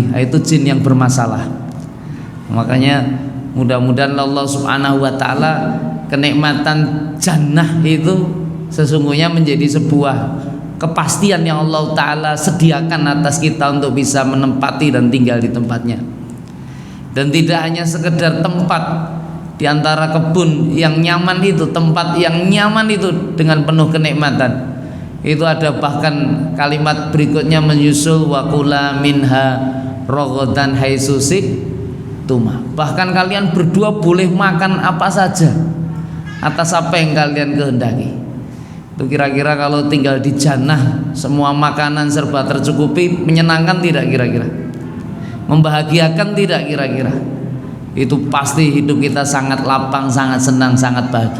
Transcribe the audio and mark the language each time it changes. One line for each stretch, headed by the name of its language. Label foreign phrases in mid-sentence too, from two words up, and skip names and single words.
Indonesian: Itu jin yang bermasalah. Makanya mudah-mudahan Allah
Arabic: سبحانه وتعالى
Indonesian: kenikmatan jannah itu sesungguhnya menjadi sebuah kepastian yang Allah Ta'ala sediakan atas kita untuk bisa menempati dan tinggal di tempatnya. Dan tidak hanya sekedar tempat di antara kebun yang nyaman itu, tempat yang nyaman itu dengan penuh kenikmatan. Itu ada bahkan kalimat berikutnya menyusul
Arabic: وكلا منها رغدا حيث شئتما.
Indonesian: Bahkan kalian berdua boleh makan apa saja atas apa yang kalian kehendaki. Itu kira-kira kalau tinggal di jannah semua makanan serba tercukupi, menyenangkan tidak kira-kira? Membahagiakan tidak kira-kira? Itu pasti hidup kita sangat lapang, sangat senang, sangat bahagia.